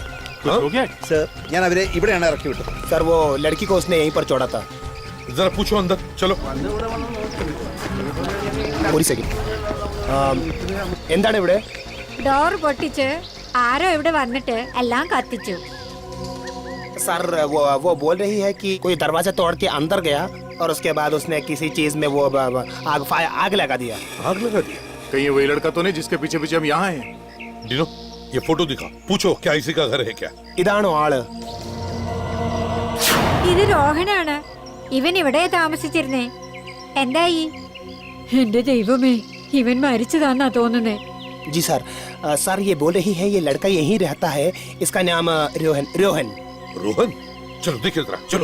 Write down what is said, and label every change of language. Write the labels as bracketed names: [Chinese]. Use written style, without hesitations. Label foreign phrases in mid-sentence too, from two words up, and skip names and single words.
[Hindi] कुछ हो गया? [Malayalam] സർ, ഞാൻ അവരെ ഇവിടെയാണ് ഇറക്കി വിട്ടത്. [Hindi] सर वो लड़की को उसने यहीं पर छोड़ा था. जरा पूछो अंदर. चलो. [Malayalam] ഒരു സെക്കൻഡ്. എന്താണ് ഇവിടെ? ഡോർ പൊട്ടിച്ച് ആരോ ഇവിടെ വന്നിട്ട് എല്ലാം കത്തിച്ചു. [Hindi] सर वो बोल रही है कि कोई दरवाजा तोड़ के अंदर गया और उसके बाद उसने किसी चीज में वो आग लगा दिया. आग लगा दिया? कहीं ये वही लड़का तो नहीं जिसके पीछे पीछे हम यहाँ हैं? डिनो, ये फोटो दिखा, पूछो क्या इसी का घर है क्या? [Malayalam] ഇതാണോ ആള്? ഇത് രോഹനാണ്. ഇവൻ ഇവിടെ താമസിച്ചിരുന്നേ. എന്തായി? എന്റെ ദൈവമേ, ഇവൻ മരിച്ചതാന്നാ തോന്നുന്നേ. [Hindi] जी सर. सर ये बोल रही है ये लड़का यहीं रहता है, इसका नाम रोहन. रोहन? चलो देखिए जरा, चलो.